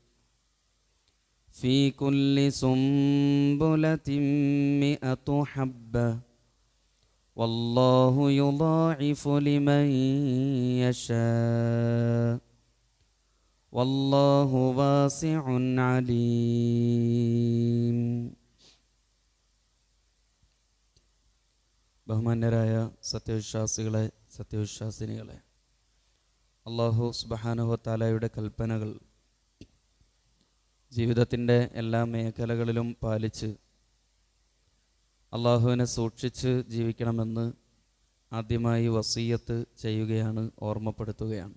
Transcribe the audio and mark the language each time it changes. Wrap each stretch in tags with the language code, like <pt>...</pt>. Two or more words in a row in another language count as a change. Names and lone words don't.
<ar>في كل سنبلة 100 حبة والله يضاعف لمن يشاء والله واسع عليم.</ar> <ml>ബഹുമാന്യരായ സത്യവിശ്വാസികളെ, സത്യവിശ്വാസിനികളെ, അല്ലാഹു</ml> <ar>سبحانه وتعالى</ar> <ml>കൽപ്പനകൾ ജീവിതത്തിൻ്റെ എല്ലാ മേഖലകളിലും പാലിച്ച് അള്ളാഹുവിനെ സൂക്ഷിച്ച് ജീവിക്കണമെന്ന് ആദ്യമായി വസിയ്യത്ത് ചെയ്യുകയാണ്, ഓർമ്മപ്പെടുത്തുകയാണ്.</ml>